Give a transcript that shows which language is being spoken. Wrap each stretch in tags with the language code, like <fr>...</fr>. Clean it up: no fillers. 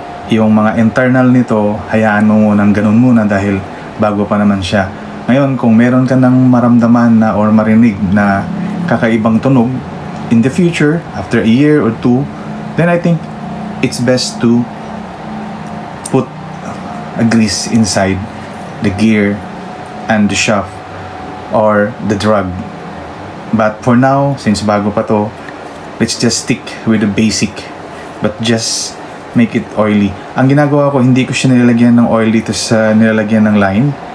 <tl>Yung mga internal nito, hayaan mo munang ganun muna dahil bago pa naman siya. Ngayon, kung meron ka ng maramdaman na or marinig na kakaibang tunog</tl> <en>in the future, after a year or 2, then I think it's best to put a grease inside the gear and the shaft or the drag. But for now, since</en> <tl>bago pa to,</tl> <en>let's just stick with the basic, but just make it oily.</en> <tl>Ang ginagawa ko, hindi ko siya nilalagyan ng oil dito sa nilalagyan ng line.</tl>